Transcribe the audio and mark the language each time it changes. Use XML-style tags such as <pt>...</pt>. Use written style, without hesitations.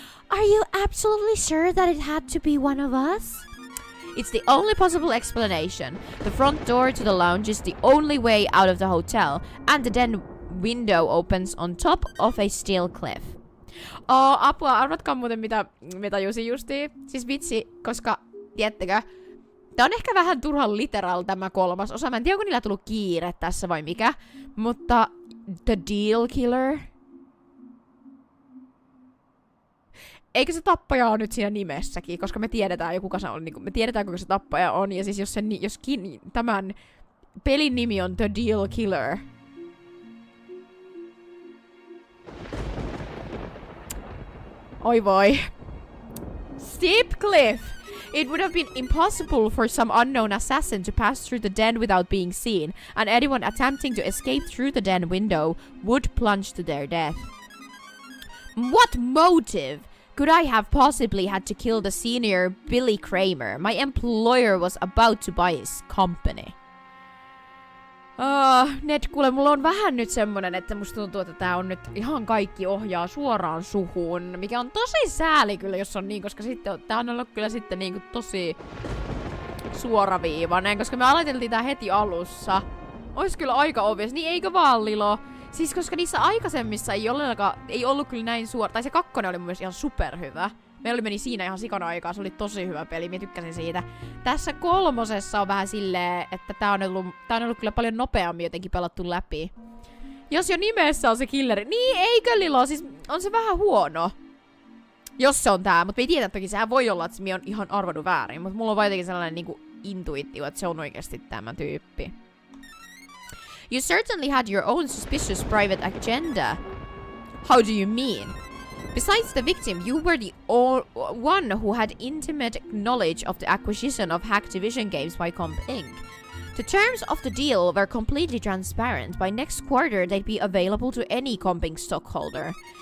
<en>Are you absolutely sure that it had to be one of us? It's the only possible explanation. The front door to the lounge is the only way out of the hotel, and the den window opens on top of a steel cliff.</en> <fi>Apua, arvatkaa muuten mitä tajusin justiin. Siis vitsi, koska, tiedättekö, tää on ehkä vähän turhan literal tämä 3. osa. Mä en tiedä, onko niillä tullut kiire tässä vai mikä. Mutta The Deal Killer. Eikö se tappaja on nyt siinä nimessäkin? Koska me tiedetään jo kuka se on. Niin me tiedetään kuka se tappaja on. Ja siis jos tämän pelin nimi on The Deal Killer. Oi voi.</fi> <en>Steep cliff! It would have been impossible for some unknown assassin to pass through the den without being seen, and anyone attempting to escape through the den window would plunge to their death. What motive could I have possibly had to kill the senior Billy Kramer? My employer was about to buy his company.</en> <fi>Ned, kuule, mulla on vähän nyt semmonen, että musta tuntuu, että tää on nyt ihan kaikki ohjaa suoraan suhun. Mikä on tosi sääli kyllä, jos on niin, koska sitten tää on ollut kyllä sitten niinku tosi suoraviivainen, koska me aloiteltiin tää heti alussa. Ois kyllä aika obvious, niin eikö vaan Lilo? Siis koska niissä aikaisemmissa ei ollut kyllä näin suora, tai se 2 oli mun mielestä ihan superhyvä. Meillä meni siinä ihan sikana aikaa, se oli tosi hyvä peli, mä tykkäsin siitä. Tässä 3. on vähän silleen, että tää on ollut kyllä paljon nopeammin jotenkin pelattu läpi. Jos jo nimessä on se killeri, niin eikö Lilo, siis on se vähän huono. Jos se on tää, mutta me ei tiedä toki, sehän voi olla, että mä oon ihan arvannut väärin, mutta mulla on vaan jotenkin sellainen niinku intuitio, että se on oikeasti tämä tyyppi.</fi> <en>You certainly had your own suspicious private agenda. How do you mean? Besides the victim, you were the one who had intimate knowledge of the acquisition of Activision Games by Comp Inc. The terms of the deal were completely transparent. By next quarter, they'd be available to any Comp Inc stockholder.</en>